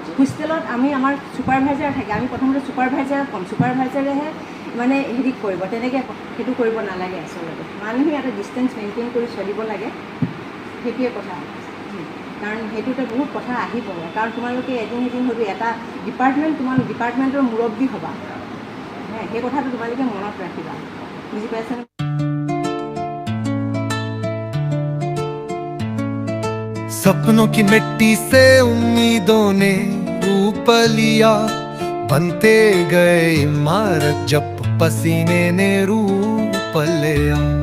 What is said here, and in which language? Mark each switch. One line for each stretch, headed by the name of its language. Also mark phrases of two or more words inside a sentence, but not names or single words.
Assamese: হোষ্টেলত আমাৰ ছুপাৰভাইজাৰ থাকে, আমি প্ৰথমতে ছুপাৰভাইজাৰক ক'ম, ছুপাৰভাইজাৰেহে মানে হেৰি কৰিব, তেনেকৈ সেইটো কৰিব নালাগে আচলতে। মানুহে এটা
English: distance maintain
Assamese: কৰি চলিব লাগে, সেইটোৱে কথা। কাৰণ সেইটোতে বহুত কথা আহিব, কাৰণ তোমালোকে এদিন হয়তো এটা ডিপাৰ্টমেণ্টৰ মুৰব্বী হ'বা, সেই কথাটো তোমালোকে মনত ৰাখিবা, বুজি পাইছানে?
Hindi: सपनों की मिट्टी से उम्मीदों ने रूप लिया, बनते गए इमारत जब पसीने ने रूप लिया।